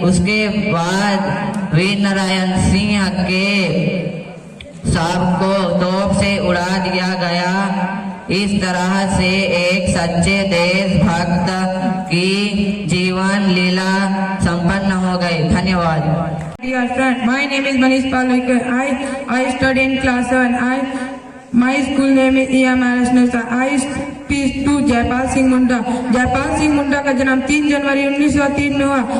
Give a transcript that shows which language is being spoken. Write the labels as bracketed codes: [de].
[hi] उसके बाद वीर नारायण सिंह के शव को तोप से उड़ा दिया गया। इस तरह से एक सच्चे देशभक्त की जीवन लीला संपन्न हो गई। धन्यवाद। [en] Dear friend, my name is Manish Palwikar. I study in class 7. My school name is EMRS Nausha. I speak to [hi] Jaipal Singh Munda. Jaipal Singh Munda का जन्म 3 जनवरी 1903 में हुआ।